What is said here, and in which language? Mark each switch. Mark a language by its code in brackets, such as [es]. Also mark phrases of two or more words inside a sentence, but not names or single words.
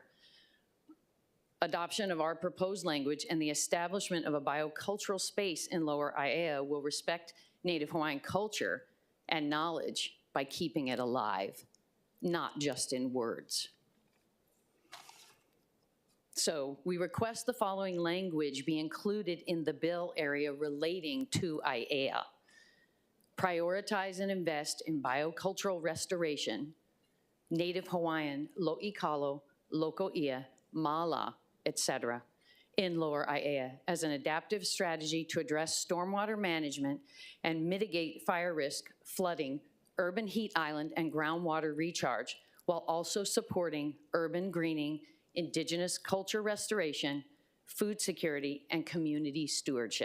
[en] Adoption of our proposed language and the establishment of a biocultural space in Lower Aiea will respect Native Hawaiian culture and knowledge by keeping it alive, not just in words. So we request the following language be included in the bill area relating to Aiea. Prioritize and invest in biocultural restoration, Native Hawaiian, [haw] lo'i kalo, loko ia, mala, [en] etc., in Lower Aiea as an adaptive strategy to address stormwater management and mitigate fire risk, flooding, urban heat island, and groundwater recharge while also supporting urban greening, indigenous culture restoration, food security, and community stewardship.